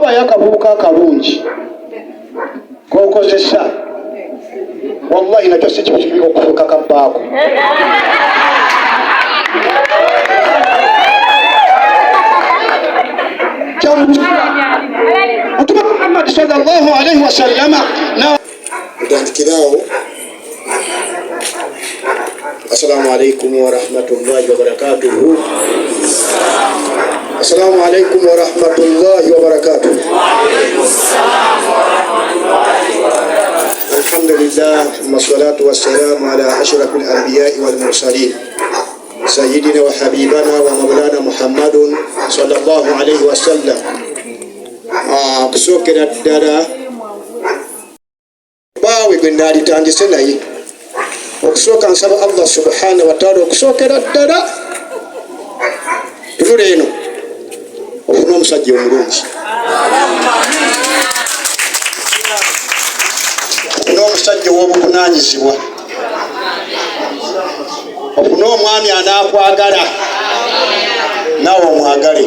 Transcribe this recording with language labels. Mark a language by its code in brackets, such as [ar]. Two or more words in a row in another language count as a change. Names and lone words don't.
[lg] wafaayo akabuuka akalungi kokozesa wallahi nakyo si kibi kibi okufuuka kabbaako Mtume Muhammad [ar] صلى الله عليه وسلم [lg] na utandikirao. [ar] السلام عليكم ورحمة الله وبركاته. السلام عليكم ورحمة الله وبركاته. الحمد لله والصلاة والسلام على أشرف الأنبياء والمرسلين سيدنا وحبيبنا ومولانا محمد صلى الله عليه وسلم. [lg] Kusokera ddala bawe gwe nalitandise naye okusooka nsaba Allah [ar] سبحانه وتعالى [lg] okusokera ddala tunula eno ofuna omusajja omulungi, ofuna omusajja ow'obuvunanyizibwa, ofuna omwami anaakwagala naawe omwagale.